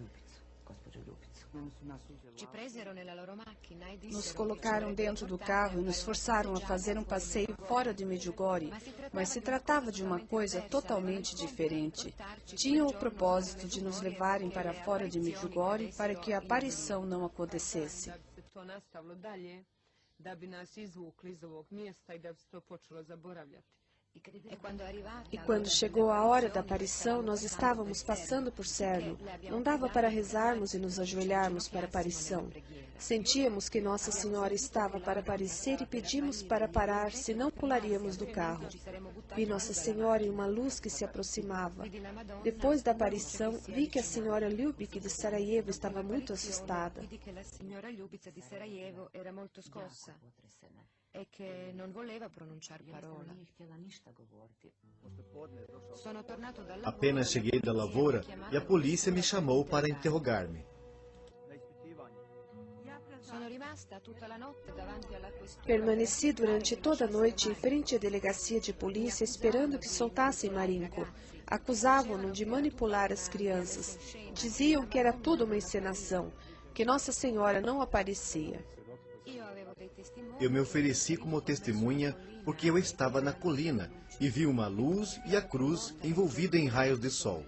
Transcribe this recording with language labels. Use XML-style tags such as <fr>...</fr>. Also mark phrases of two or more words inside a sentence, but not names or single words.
<pt>Nos colocaram dentro do carro e nos forçaram a fazer um passeio fora de Medjugorje, mas se tratava de uma coisa totalmente diferente. Tinham o propósito de nos levarem para fora de Medjugorje para que a aparição não acontecesse.</pt> <hr>Da bi nas izvukli iz ovog mjesta I da bi se to počelo zaboravljati.</hr> <pt>E quando chegou a hora da aparição, nós estávamos passando por Cerno. Não dava para rezarmos e nos ajoelharmos para a aparição. Sentíamos que Nossa Senhora estava para aparecer e pedimos para parar, senão pularíamos do carro. Vi Nossa Senhora em uma luz que se aproximava. Depois da aparição, vi que a senhora Ljubic de Sarajevo estava muito assustada.</pt> <it>E che non voleva pronunciare parola. Sono tornato dal lavoro.</it> <pt>Apenas cheguei da lavoura e a polícia me chamou para interrogar-me.</pt> <it>Sono rimasta tutta la notte davanti alla questura.</it> <pt>Permaneci durante toda a noite em frente à delegacia de polícia esperando que soltassem Marinko. Acusavam-no de manipular as crianças. Diziam que era tudo uma encenação, que Nossa Senhora não aparecia. Eu me ofereci como testemunha porque eu estava na colina e vi uma luz e a cruz envolvida em raios de sol.</pt>